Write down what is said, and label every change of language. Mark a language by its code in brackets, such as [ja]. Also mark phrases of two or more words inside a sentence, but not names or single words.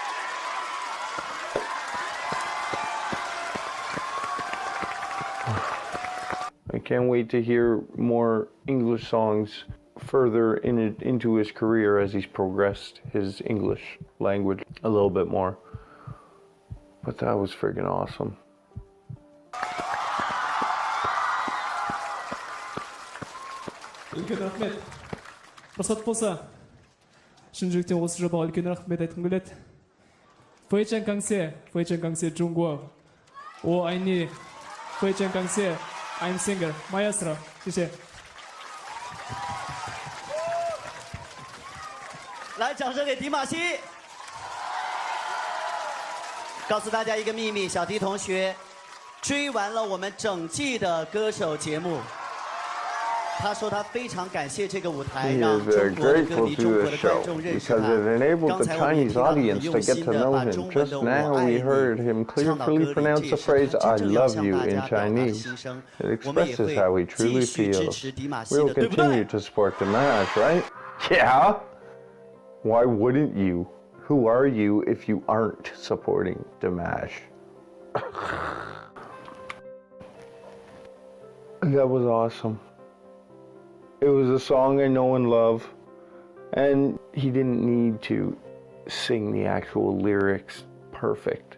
[en] I can't wait to hear more English songs further into his career as he's progressed his English language a little bit more. But that was friggin' awesome. [kk] үлкен рахмет. Рұқсат болса, шын жүректен осы жобаға үлкен рахмет айтқым келеді. [zh] 非常感谢中国。我爱你。非常感谢 [en] I'm singer Maestro。 [zh] 谢谢。来，掌声给迪玛希。告诉大家一个秘密，小迪同学追完了我们整季的歌手节目。他说他非常感谢这个舞台，让中国的歌迷、中国的观众认识他。刚才我们也听到他很用心的把中文的"我爱你"唱到歌里，这也是他真正要向大家表达的心声。我们也会继续支持迪玛希的，对不对？ [en] We'll continue to support Dimash, right? Yeah. Why wouldn't you? Who are you if you aren't supporting Dimash? That was awesome. It was a song I know and love, and he didn't need to sing the actual lyrics perfect.